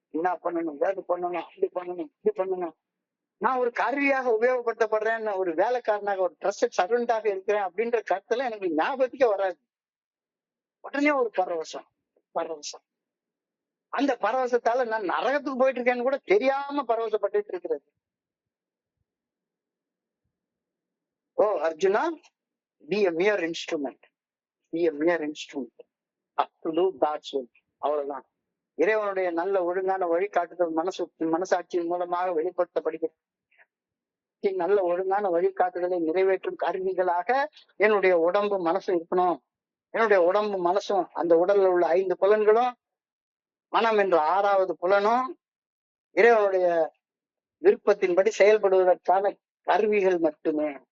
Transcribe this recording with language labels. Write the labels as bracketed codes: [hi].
[ta] என்ன பண்ணணும், அது பண்ணணும், அப்படி பண்ணணும், இப்படி பண்ணணும். நான் ஒரு கருவியாக உபயோகப்படுத்தப்படுறேன், ஒரு வேலைக்காரனாக ஒரு ட்ரஸ்டட் சர்வெண்டாக இருக்கிறேன் அப்படின்ற கருத்துல எனக்கு ஞாபகத்துக்கே வராது. உடனே ஒரு பரவசம். அந்த பரவசத்தால நான் நரகத்துக்கு போயிட்டு இருக்கேன்னு கூட தெரியாம பரவசப்பட்டு இருக்கிறது. [en] ஓ Arjuna, be a mere instrument. Be a mere instrument to do God's will. [ta] அவ்வளவுதான். இறைவனுடைய நல்ல ஒழுங்கான வழிகாட்டுதல் மனசாட்சியின் மூலமாக வெளிப்படுத்தப்படுகிறது. நல்ல ஒழுங்கான வழிகாட்டுதலை நிறைவேற்றும் கருவிகளாக என்னுடைய உடம்பு மனசு இருக்கணும். என்னுடைய உடம்பு மனசும், அந்த உடல்ல உள்ள 5 புலன்களும், மனம் என்ற 6வது புலனும் இறைவனுடைய விருப்பத்தின்படி செயல்படுவதற்கான கருவிகள் மட்டுமே.